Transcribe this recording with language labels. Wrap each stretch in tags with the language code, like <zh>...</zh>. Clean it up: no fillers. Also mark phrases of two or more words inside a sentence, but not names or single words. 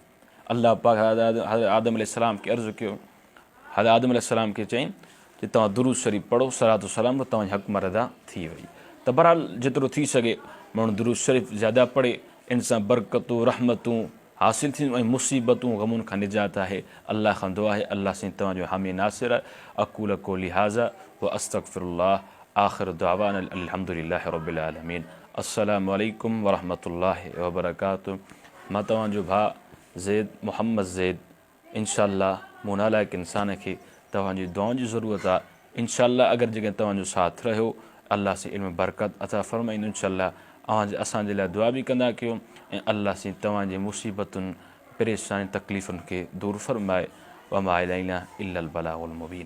<sd>अल्लाह पाक हज़रत आदम अलैहिस्सलाम खे अर्ज़ु कयो, हज़रत आदम अलैहिस्सलाम खे चयईं कि तव्हां दुरूद शरीफ़ पढ़ो, सलातो सलाम, त तव्हांजी हुकमर अदा थी वई। त बहरहाल जेतिरो थी सघे माण्हू दुरूद शरीफ़ ज़्यादा पढ़े, इन सां बरकतूं रहमतूं हासिल थींदियूं ऐं मुसीबतूं ग़मुनि खां निजात आहे। अल्लाह खां दुआ आहे अल्लाह साईं तव्हांजो हामी नासिर आहे।</sd> <ar>أقول قولي هذا و أستغفر الله، آخر دعوانا الحمد لله رب العالمين. السلام عليكم و رحمة الله و بركاته.</ar> <sd>मां तव्हांजो भाउ ज़ैद मोहम्मद ज़ैद। इंशाअल्लाह मूं नालाइक़ इंसान खे तव्हांजी दुआउनि जी ज़रूरत आहे। इंशाअल्लाह अगरि जेकॾहिं तव्हांजो साथ रहियो, अल्लाह साईं इल्म बरकत अता फ़रमाईंदो। इंशाअल्लाह असांजे लाइ दुआ बि कंदा कयो ऐं अल्लाह साईं तव्हांजी मुसीबतुनि परेशानी तकलीफ़ुनि खे दूरि फ़रमाए।</sd> <ar>وما علينا إلا البلاغ المبين.</ar>